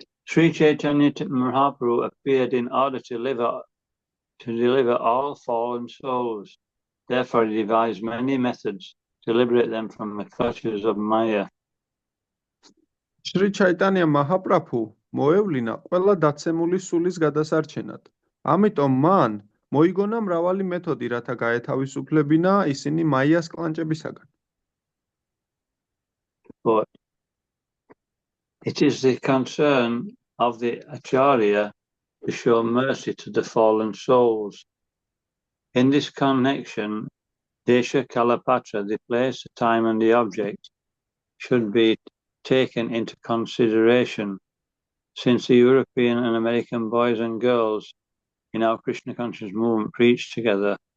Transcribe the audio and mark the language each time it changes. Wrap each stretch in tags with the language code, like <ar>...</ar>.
<en>Sri Chaitanya Mahaprabhu appeared in order to deliver all fallen souls. Therefore, he devised many methods to liberate them from the clutches of Maya.</en> <ka>შრი ჩაიტანია მაჰაპრაფუ მოევლინა ყველა დაცემული სულის გადასარჩენად. ამიტომ მან მოიგონა მრავალი მეთოდი, რათა გაეთავისუფლებინა ისინი მაიას კლანჭებისაგან.</ka> <en>But it is the concern of the Acharya to show mercy to the fallen souls. In this connection, Desha Kalapatra, the place, the time, and the object, should be taken into consideration, since the European and American boys and girls in our Krishna conscious movement preach together.</en>